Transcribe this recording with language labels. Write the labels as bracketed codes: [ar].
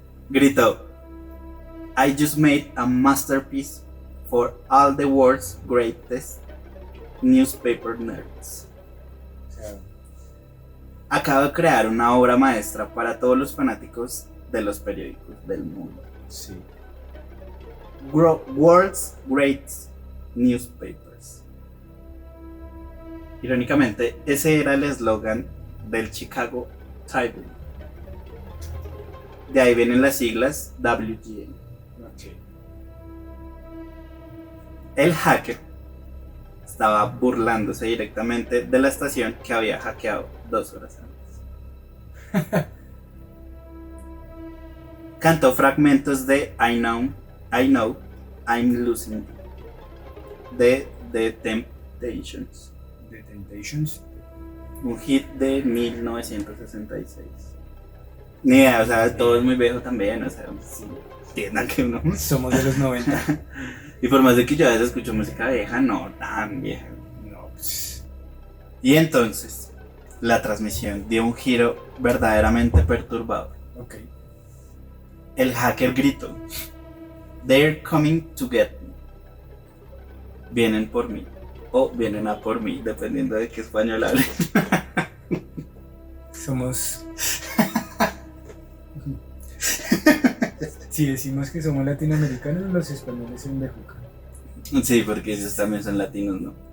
[en] Gritó: I just made a masterpiece for all the world's greatest newspaper nerds. [es] O sea, Acabo de crear una obra maestra para todos los fanáticos de los periódicos del mundo. sí. [en] World's Greatest Newspapers. [es] Irónicamente, ese era el eslogan del Chicago Tribune. De ahí vienen las siglas WGN. Ok. El hacker estaba burlándose directamente de la estación que había hackeado 2 horas antes. Cantó fragmentos de I Know, I'm Losing de The Temptations, The Temptations. un hit de 1966. Ni idea, o sea, todo es muy viejo también, o sea, sí, entiendan que uno... Somos de los 90. Y por más de que yo a veces escucho música vieja, no tan vieja. No, pues. Y entonces, la transmisión dio un giro verdaderamente perturbador. Ok. El hacker gritó: [en] They're coming to get me. [es] Vienen por mí. O vienen a por mí, dependiendo de qué español hable. Somos. Si decimos que somos latinoamericanos, los españoles son de juca. Sí, porque ellos también son latinos, ¿no?